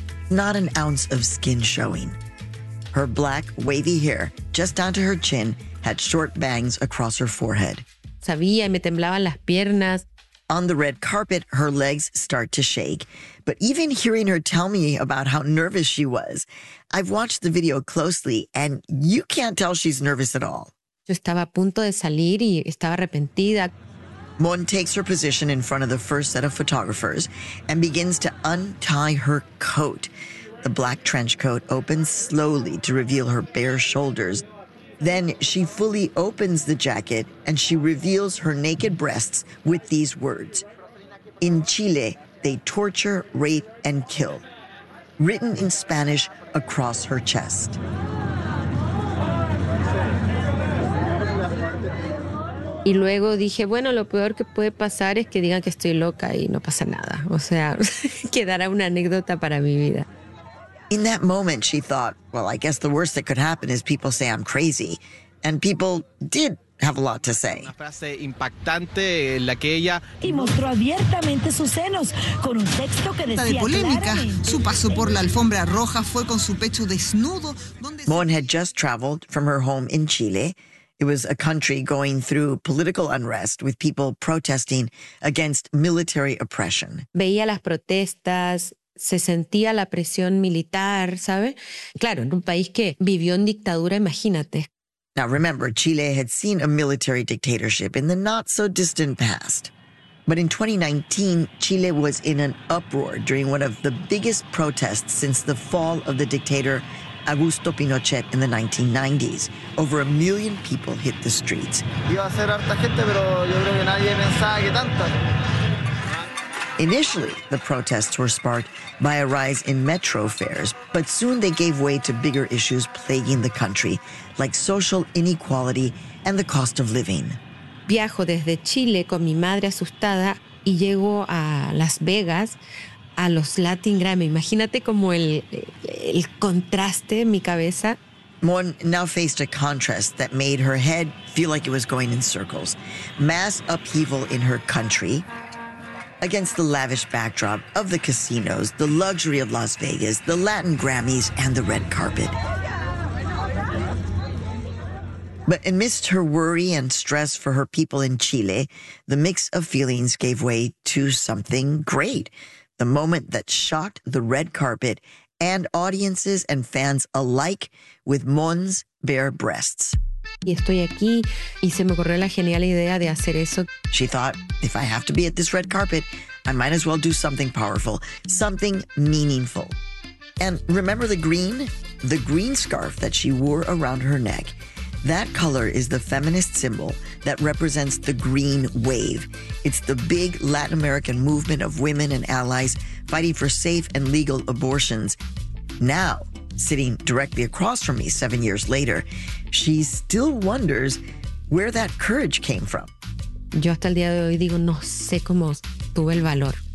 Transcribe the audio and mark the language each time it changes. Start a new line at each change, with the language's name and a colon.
English: Not an ounce of skin showing. Her black, wavy hair, just down to her chin, had short bangs across her forehead.
Spanish: Sabía, me temblaban las piernas.
English: On the red carpet, her legs start to shake. But even hearing her tell me about how nervous she was, I've watched the video closely, and you can't tell she's nervous at all.
Spanish: Yo estaba a punto de salir y estaba arrepentida.
English: Mon takes her position in front of the first set of photographers and begins to untie her coat. The black trench coat opens slowly to reveal her bare shoulders. Then she fully opens the jacket and she reveals her naked breasts with these words. In Chile, they torture, rape, and kill. Written in Spanish across her chest.
Spanish: Y luego dije, bueno, lo peor que puede pasar es que digan que estoy loca y no pasa nada. O sea, quedará una anécdota para mi vida.
English: In that moment, she thought, well, I guess the worst that could happen is people say I'm crazy. And people did have a lot to say.
Spanish: Una frase impactante en la que ella... Y mostró abiertamente sus senos con un texto que decía de polémica, claramente... Su paso por la alfombra roja fue con su pecho desnudo... Donde...
English: Mon had just traveled from her home in Chile... It was a country going through political unrest with people protesting against military oppression.
Spanish: Veía las protestas, se sentía la presión militar, ¿sabe? Claro, en un país que vivió en dictadura, imagínate.
English: Now remember, Chile had seen a military dictatorship in the not so distant past. But in 2019, Chile was in an uproar during one of the biggest protests since the fall of the dictator Augusto Pinochet in the 1990s. Over a million people hit the streets. Initially, the protests were sparked by a rise in metro fares, but soon they gave way to bigger issues plaguing the country, like social inequality and the cost of living.
Spanish: Viajo desde Chile con mi madre asustada y llego a Las Vegas. A los Latin Grammy. Imagínate como el contraste en mi cabeza.
English: Mon now faced a contrast that made her head feel like it was going in circles. Mass upheaval in her country against the lavish backdrop of the casinos, the luxury of Las Vegas, the Latin Grammys, and the red carpet. But amidst her worry and stress for her people in Chile, the mix of feelings gave way to something great. The moment that shocked the red carpet and audiences and fans alike with Mon's bare breasts.
Spanish: Y estoy aquí y se me ocurrió la genial idea de hacer eso.
English: She thought, if I have to be at this red carpet, I might as well do something powerful, something meaningful. And remember the green scarf that she wore around her neck. That color is the feminist symbol that represents the green wave. It's the big Latin American movement of women and allies fighting for safe and legal abortions. Now, sitting directly across from me 7 years later, she still wonders where that courage came from.
Spanish: Yo hasta el día de hoy digo, no sé cómo tuve el valor.